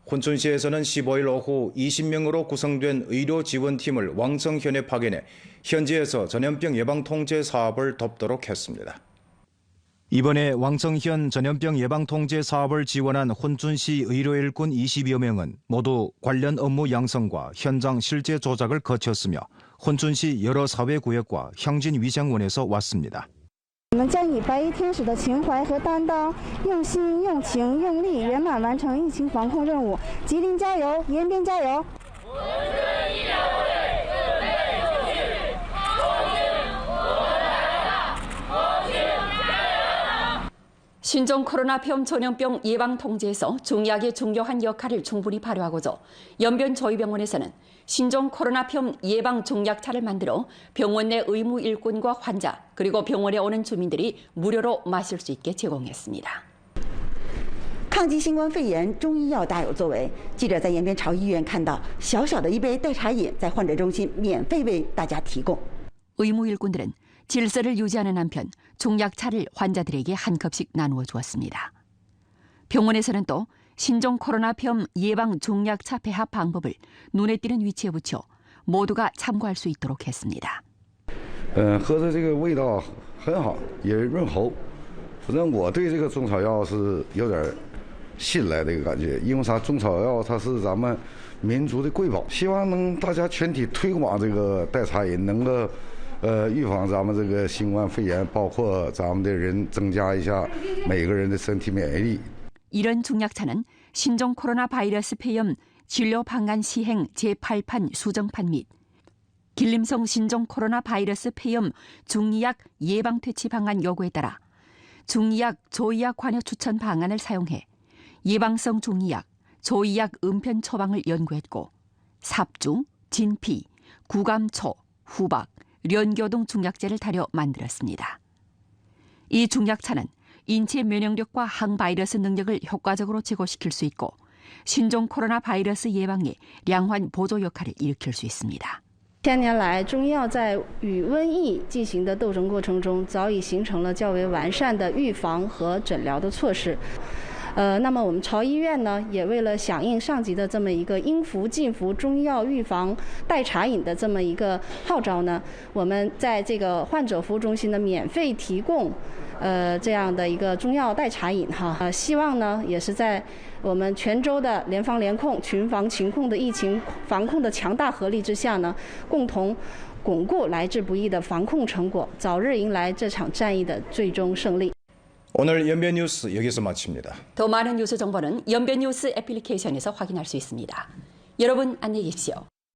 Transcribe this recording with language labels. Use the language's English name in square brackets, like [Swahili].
[Korean] 혼천시에서는 15일 오후 20명으로 구성된 의료 지원팀을 왕성현에 파견해 현지에서 전염병 예방 통제 사업을 돕도록 했습니다. 이번에 왕성현 전염병 예방 통제 사업을 지원한 혼천시 의료일꾼 20여 명은 모두 관련 업무 양성과 현장 실제 조작을 거쳤으며 혼천시 여러 사회구역과 향진위생원에서 왔습니다. [Chinese] 我们将以白衣天使的情怀和担当，用心、用情、用力，圆满完成疫情防控任务。吉林加油，延边加油！ 10 [Korean] 신종 코로나병 전염병 예방 통제에서 중의학의 중요한 역할을 충분히 발휘하고자 연변저희병원에서는 신종 코로나병 예방 중약차를 만들어 병원 내 의무 일꾼과 환자 그리고 병원에 오는 주민들이 무료로 마실 수 있게 제공했습니다. [Chinese] 抗击新冠肺炎，中医药大有作为。记者在延边朝医院看到，小小的一杯代茶饮在患者中心免费为大家提供。 [Korean] 의무 일꾼들은 질서를 유지하는 한편 중약차를 환자들에게 한 컵씩 나누어 주었습니다. 병원에서는 또 신종 코로나병 예방 중약차 배합 방법을 눈에 띄는 위치에 붙여 모두가 참고할 수 있도록 했습니다. [Chinese] 喝的这个味道很好，也润喉。反正我对这个中草药是有点信赖这个感觉，因为啥？中草药它是咱们民族的瑰宝，希望能大家全体推广这个代茶饮，能够预防咱们这个新冠肺炎，包括咱们的人增加一下每个人的身体免疫力。 [Korean] 이런 중약차는 신종 코로나 바이러스 폐렴 진료 방안 시행 제8판 수정판 및 길림성 신종 코로나 바이러스 폐렴 중의약 예방 퇴치 방안 요구에 따라 중의약 조의약 관여 추천 방안을 사용해 예방성 중의약, 조의약 은편 처방을 연구했고 삽주, 진피, 구감초, 후박, 련교 등 중약제를 달여 만들었습니다. 이 중약차는 인체 면역력과 항바이러스 능력을 효과적으로 제고시킬 수 있고 신종 코로나 바이러스 예방에 량환 보조 역할을 일으킬 수 있습니다. [Chinese] 千年来，中医药在与瘟疫进行的斗争过程中，早已形成了较为完善的预防和诊疗的措施。那么我们朝医院呢，也为了响应上级的这么一个应服尽服中医药预防代茶饮的这么一个号召呢，我们在这个患者服务中心呢免费提供这样的一个中药代茶饮哈，希望呢也是在我们全州的联防联控、群防群控的疫情防控的强大合力之下呢，共同巩固来之不易的防控成果，早日迎来这场战役的最终胜利。 [Korean] 오늘 연변 뉴스 여기서 마칩니다. 더 많은 뉴스 정보는 연변 뉴스 애플리케이션에서 확인할 수 있습니다. 여러분 안녕히 계십시오.